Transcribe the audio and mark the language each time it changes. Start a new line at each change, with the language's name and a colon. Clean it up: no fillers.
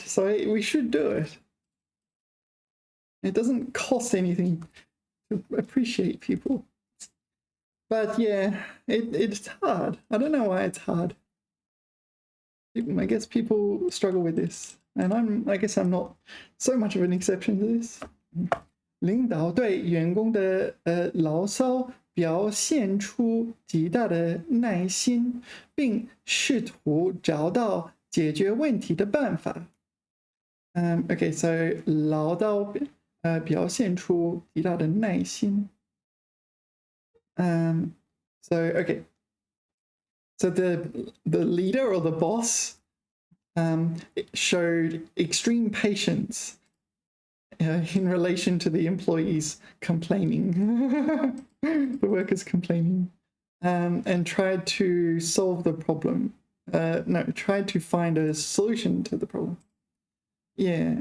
English: So we should do it. It doesn't cost anything to appreciate people. But yeah, it's hard. I don't know why it's hard. I guess people struggle with this, and I guess I'm not so much of an exception to this.
Chinese: 领导对员工的牢骚表现出极大的耐心，并试图找到解决问题的办法。 Okay, so 唠叨表现出极大的耐心。
English: So okay, so the leader or the boss showed extreme patience in relation to the employees complaining, the workers complaining, and tried to solve the problem. No, tried to find a solution to the problem. Yeah.